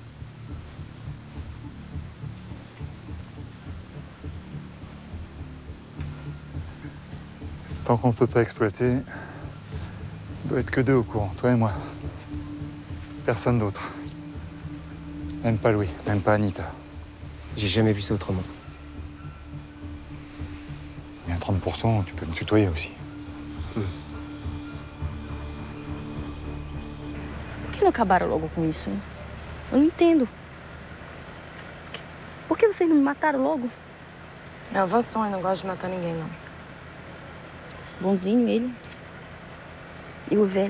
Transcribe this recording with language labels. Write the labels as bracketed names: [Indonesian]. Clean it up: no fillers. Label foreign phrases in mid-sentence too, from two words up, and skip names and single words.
[French] Tant qu'on peut pas exploiter, il doit être que deux au courant, toi et moi. Personne d'autre. Même pas Louis, même pas Anita. J'ai jamais vu ça autrement. Et à 30%, tu peux me tutoyer aussi. [Portuguese] Por que não acabaram logo com isso, hein? Eu não entendo. Por que vocês não me mataram logo? É o Vansson, eu não gosto de matar ninguém, não. Bonzinho ele. E o velho?